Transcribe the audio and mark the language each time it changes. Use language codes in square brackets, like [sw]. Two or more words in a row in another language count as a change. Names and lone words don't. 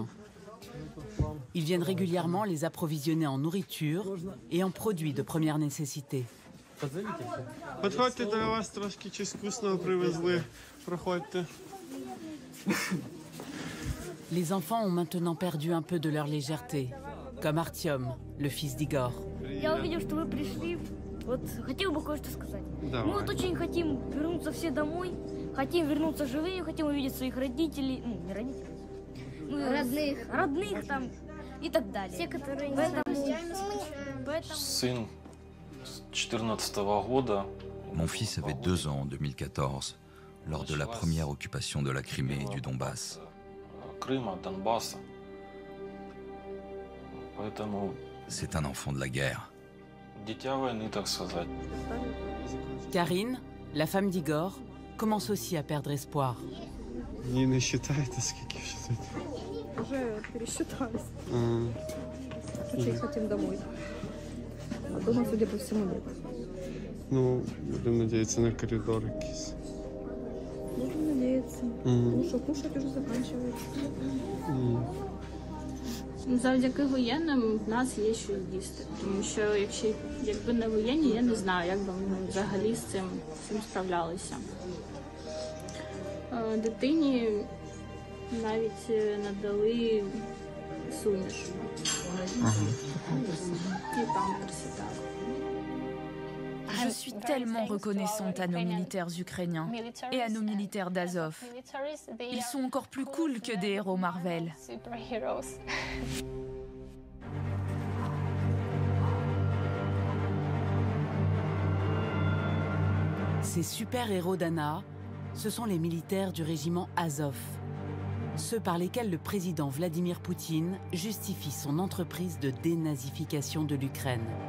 [fr] Ils viennent régulièrement les approvisionner en nourriture et en produits de première nécessité. [uk] Підходьте, до вас трошки чогось вкусного привезли. Проходьте. [fr] Les enfants ont maintenant perdu un peu de leur légèreté, comme Artyom, le fils d'Igor. [ru] Я увидел, что вы пришли. Вот хотел бы кое-что сказать. Давай. Мы вот очень хотим вернуться все домой, хотим вернуться живыми, хотим увидеть своих родителей, ну, не родителей, родных там и так далее. Все, которые Сын с 14-го года. [fr] Mon fils avait 2 ans en 2014, lors de la première occupation de la Crimée et du Donbass. C'est un enfant de la guerre. Karine, la femme d'Igor, commence aussi à perdre espoir. [ru] Не считаете, скільки считаете? Уже пересчитались. Очень хотим домой. А дома, судя по всему, нет. Ну, будем надеяться на коридор якийсь. Будем надеяться. Ну що, кушать уже заканчивается. [uk] Завдяки воєнним в нас є що їсти. Тому що якби не воєнні, я не знаю, як би ми взагалі з цим справлялися. Дитині навіть надали суміш. І памперси, так. [fr] Je suis tellement reconnaissante à nos militaires ukrainiens et à nos militaires d'Azov. Ils sont encore plus cool que des héros Marvel. Ces super-héros d'Anna, ce sont les militaires du régiment Azov, ceux par lesquels le président Vladimir Poutine justifie son entreprise de dénazification de l'Ukraine.